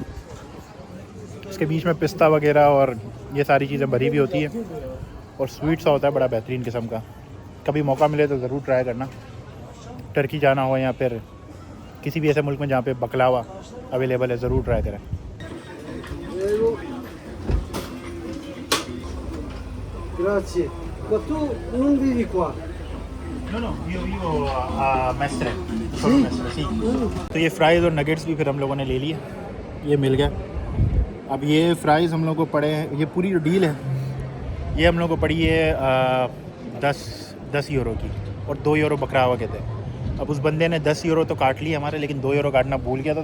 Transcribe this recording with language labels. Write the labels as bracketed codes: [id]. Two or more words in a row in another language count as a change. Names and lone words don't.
[hi] इसके बीच में पिस्ता वगैरह और ये सारी चीज़ें भरी भी होती है, और स्वीट सा होता है, बड़ा बेहतरीन किस्म का। कभी मौका मिले तो ज़रूर ट्राई करना। टर्की जाना हो या फिर किसी भी ऐसे मुल्क में जहाँ पे बकलावा अवेलेबल है, ज़रूर ट्राई करें। [it] Grazie. Ma tu non vivi qua? नो io mestre, solo mestre, sì। [hi] तो ये फ्राइज़ और नगेट्स भी फिर हम लोगों ने ले लिए, ये मिल गया। अब ये फ्राइज़ हम लोगों को पड़े हैं, ये पूरी जो डील है ये हम लोगों को पड़ी है 10 10 यूरो की, और 2 यूरो बकरावा के थे। अब उस बंदे ने 10 यूरो तो काट लिए हमारे, लेकिन 2 यूरो काटना भूल गया था।